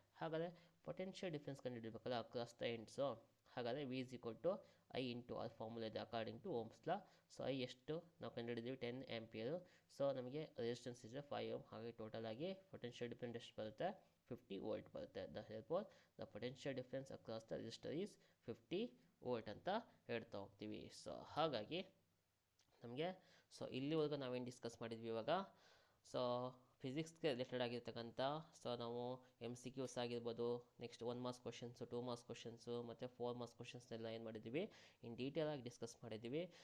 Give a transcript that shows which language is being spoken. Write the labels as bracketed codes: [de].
[kn] ಹಾಗಾದರೆ potential difference ಕಂಡುಹಿಡಬೇಕಲ್ಲ across the ends. ಹಾಗಾದರೆ V = I into R formula ಇದೆ [en] According to Ohm's law. [kn] So I ಎಷ್ಟು ನಾವು ಕಂಡುಹಿಡಿದೀವಿ 10 ಆಂಪಿಯರು. So ನಮಗೆ ರೆಸಿಸ್ಟೆನ್ಸ್ ಇದೆ 5 ಓಮ್. ಹಾಗೆ ಟೋಟಲ್ ಆಗಿ ಪೊಟೆನ್ಷಿಯಲ್ ಡಿಫ್ರೆನ್ಸ್ ಎಷ್ಟು ಬರುತ್ತೆ, 50 ವೋಲ್ಟ್ ಬರುತ್ತೆ. [en] therefore the potential difference across the resistor is 50 volt [kn] ಅಂತ ಹೇಳ್ತಾ ಹೋಗ್ತೀವಿ. ಸೊ ಹಾಗಾಗಿ ನಮಗೆ ಸೊ ಇಲ್ಲಿವರೆಗೂ ನಾವೇನು ಡಿಸ್ಕಸ್ ಮಾಡಿದ್ವಿ ಇವಾಗ. ಸೊ ಫಿಸಿಕ್ಸ್ಗೆ ರಿಲೇಟೆಡ್ ಆಗಿರ್ತಕ್ಕಂಥ ಸೊ ನಾವು MCQs ಆಗಿರ್ಬೋದು, next 1 marks questions, 2 marks questions ಮತ್ತು 4 ಮಾರ್ಕ್ಸ್ ಕ್ವಶನ್ಸ್ನೆಲ್ಲ ಏನು ಮಾಡಿದ್ದೀವಿ, ಇನ್ ಡೀಟೇಲಾಗಿ ಡಿಸ್ಕಸ್ ಮಾಡಿದ್ದೀವಿ.